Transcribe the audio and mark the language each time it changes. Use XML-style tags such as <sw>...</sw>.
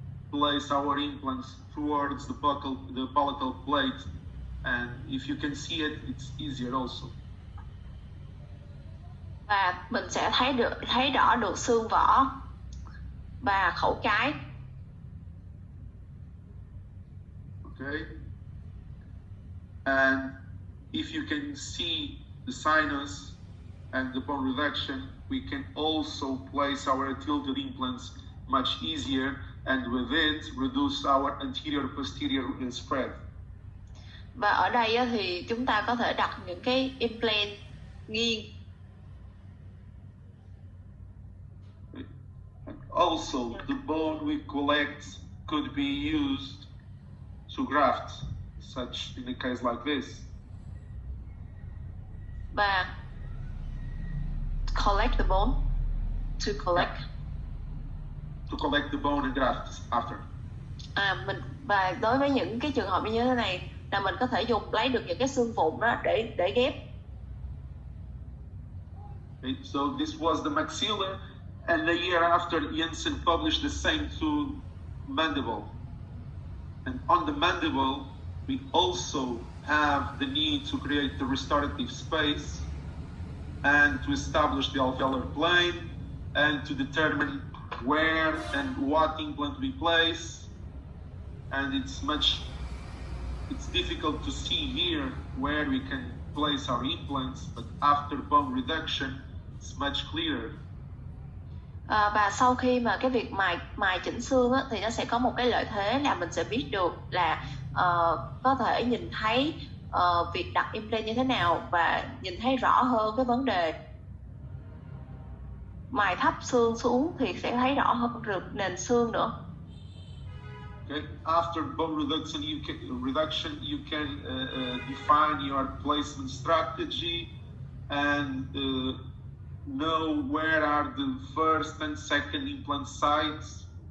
<en>place our implants towards the palatal plate, and if you can see it, it's easier also.</en> <vi>Và mình sẽ thấy rõ được xương vỏ và khẩu cái.</vi> <en>Okay. And if you can see the sinus and the bone reduction, we can also place our tilted implants much easier, and with it reduce our anterior posterior spread.</en> <vi>Và ở đây thì chúng ta có thể đặt những cái implant nghiêng.</vi> <en>And also, the bone we collect could be used to graft, such in a case like this. Và collect the bone, to collect. Yeah. To collect the bone and graft after.</en> <vi>Và đối với những cái trường hợp như thế này là mình có thể lấy được những cái xương vụn đó để ghép.</vi> <en>Okay, so this was the maxilla, and the year after Jensen published the same to mandible. And on the mandible, we also have the need to create the restorative space and to establish the alveolar plane and to determine where and what implant we place. And it's difficult to see here where we can place our implants, but after bone reduction, it's much clearer.</en> <vi>Và sau khi mà cái việc mài chỉnh xương thì nó sẽ có một cái lợi thế là mình sẽ biết được là có thể nhìn thấy việc đặt implant như thế nào và nhìn thấy rõ hơn cái vấn đề. Mài thấp xương xuống thì sẽ thấy rõ hơn được nền xương nữa. Okay.</vi> <en>After bone reduction, you can define your placement strategy and know where are the first and second implant sites.</en>